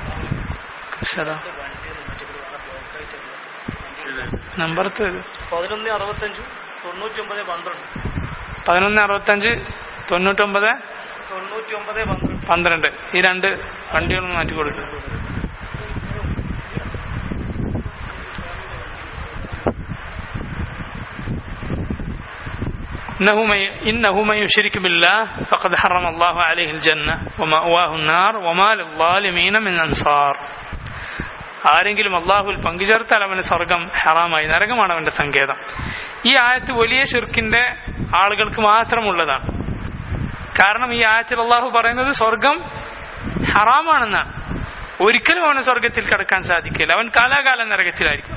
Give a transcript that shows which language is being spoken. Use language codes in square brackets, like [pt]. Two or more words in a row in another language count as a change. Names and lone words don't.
[ml] നമ്പർ 1165 99 12 ഈ രണ്ട് വണ്ടികളൊന്നും മാറ്റി കൊടുക്കും. [ar] إنه من يشرك بالله فقد حرم الله عليه الجنة ومأواه النار وما للظالمين من أنصار. [ml] ആരെങ്കിലും അല്ലാഹുവിൽ പങ്കുചേർത്താൽ അവന് സ്വർഗം ഹറാമായി, നരകമാണ് അവന്റെ സങ്കേതം. ഈ ആയത്ത് വലിയ ശിർക്കിന്റെ ആളുകൾക്ക് മാത്രമുള്ളതാണ്. കാരണം ഈ ആയത്തിൽ അല്ലാഹു പറയുന്നത് സ്വർഗം ഹറാമാണെന്നാണ്. ഒരിക്കലും അവന് സ്വർഗത്തിൽ കടക്കാൻ സാധിക്കില്ല, അവൻ കാലാകാലം നരകത്തിലായിരിക്കും.